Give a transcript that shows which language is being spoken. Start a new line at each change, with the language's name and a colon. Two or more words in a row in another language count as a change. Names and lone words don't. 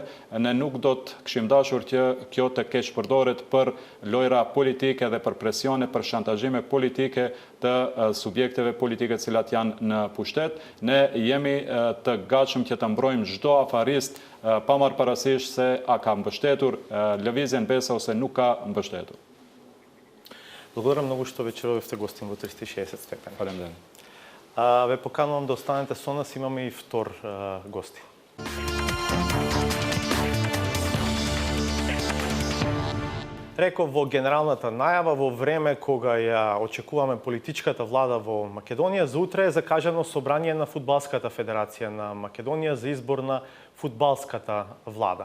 Albanian: Ne nuk do të kishim dashur që kjo të keq përdoret për lojra politike dhe për presione, për shantazhime politike të subjekteve politike cilat janë në pushtet. Ne jemi të gatshëm që të mbrojmë çdo afarist pa marrë parasysh se a ka mbështetur Lëvizjen BES ose nuk ka mbështetur.
Macedonian: Благодарам многу што вечеровивте гостин во 360 степени. Фалемдерам. Ве поканувам да останете со нас, имаме и втор гости. Реков во генералната најава во време кога ја очекуваме политичката влада во Македонија, за утре е закажано собрание на Фудбалската федерација на Македонија за избор на фудбалската влада.